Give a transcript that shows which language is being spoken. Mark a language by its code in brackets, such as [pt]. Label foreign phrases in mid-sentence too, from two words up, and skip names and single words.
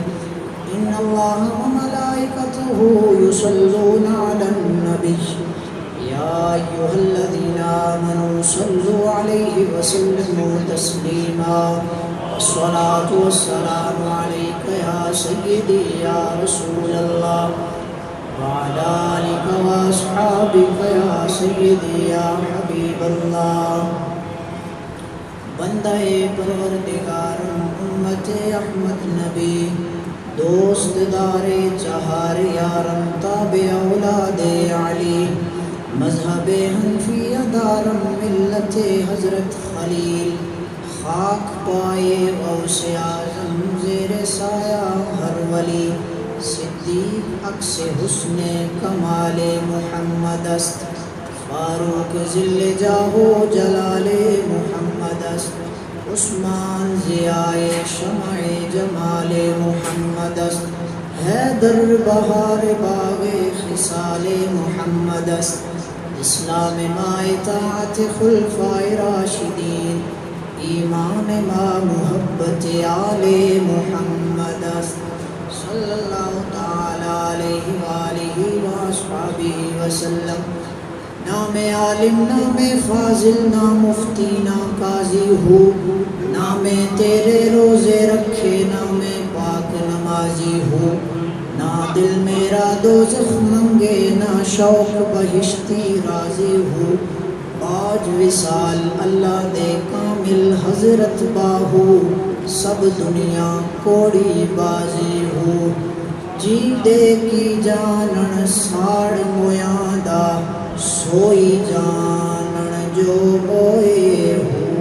[ar] إن الله وملائكته يصلون على النبي يا أيها الذين آمنوا صلوا عليه وسلموا تسليما. الصلاة والسلام عليك يا سيدي يا رسول الله وعلى آلك وأصحابك يا سيدي يا حبيب الله. [fa] بندہ پروردگار امت احمد نبی دوست دار چہار یارم تابع اولاد علی مذہب حنفیہ دارم ملت حضرت خلیل خاک پائے غوث اعظم زیر سایہ ہر ولی صدیق عکس حسن کمال محمد است فاروق ذل جاہ و جلال محمد است عثمان ضیاء شمع جمال محمد است حیدر بہار باغ خصال محمد است اسلام ما اطاعت خلفاء راشدین ایمان ما محبت آل محمد است [ar] صلی اللہ تعالی علیہ وآلہ وآصحابہ وسلم. [pa] نام عالم نام فاضل نہ مفتی نہ قاضی ہو نام تیرے روزے رکھے نام پاک نمازی ہو نہ دل میرا دوزخ منگے نہ شوق بہشتی راضی ہو آج وصال اللہ دے کامل حضرت باہو سب دنیا کوڑی بازی ہو جی دے کی جانن ساڑ مویاں دا سوئی جانن جو موئے ہو.